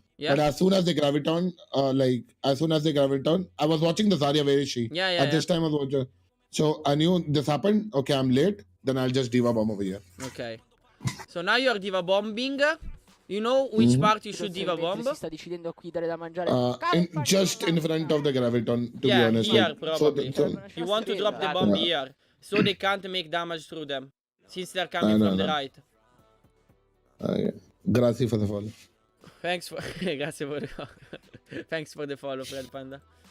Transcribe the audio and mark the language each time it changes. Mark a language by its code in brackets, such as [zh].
[en] Yeah. But as soon as the graviton, I was watching the Zarya. Where is she? At this time, I was watching. So I knew this happened. Okay, I'm late. Then I'll just diva bomb over here. Okay. So now you're diva bombing. You know which part you should diva bomb? [it] Si sta decidendo qui dare da mangiare. [en] Just in front of the graviton, to be honest. Here probably. So, You want to drop the bomb here, so they can't make damage through them, since they're coming from the right. Grazie for the follow. Thanks for grazie for the thanks for the follow, Fred Panda.